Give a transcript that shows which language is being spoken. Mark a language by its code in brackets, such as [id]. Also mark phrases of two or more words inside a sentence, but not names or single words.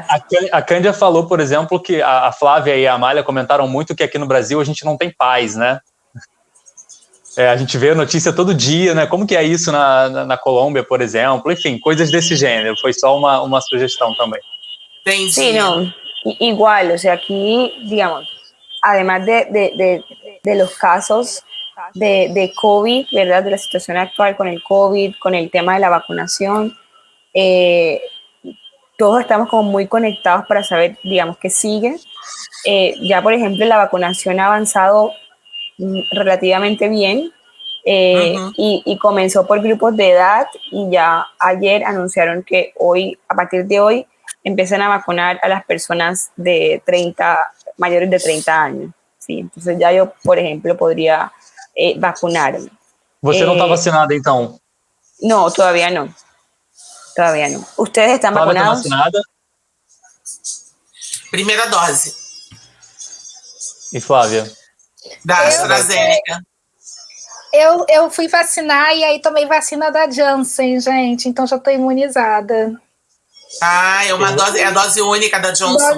[pt] A Cândia falou, por exemplo, que a Flávia e a Amália comentaram muito que aqui no Brasil a gente não tem paz, né? A gente vê a notícia todo dia, né? Como que é isso na Colômbia, por exemplo? Enfim, coisas desse gênero. Foi só uma sugestão também. Entendi. [es] Sí, no, igual, o sea, aquí, digamos, además de los casos de COVID, ¿verdad? De la situación actual con el COVID, con el tema de la vacunación, todos estamos como muy conectados para saber, digamos, qué sigue. Ya, por ejemplo, la vacunación ha avanzado relativamente bien y comenzó por grupos de edad y ya ayer anunciaron que hoy, a partir de hoy, empiezan a vacunar a las personas mayores de 30 años. ¿Sí? Entonces ya yo, por ejemplo, podría vacunarme. [pt] Você não está vacinada, então? [es] No, todavía no. Todavía no. ¿Ustedes están Flávia vacunados? [pt] Tá vacinada? Primeira dose E Flávia? da AstraZeneca. Eu fui vacinar e aí tomei vacina da Janssen, gente, então já estou imunizada. Ah, é a dose única da Johnson.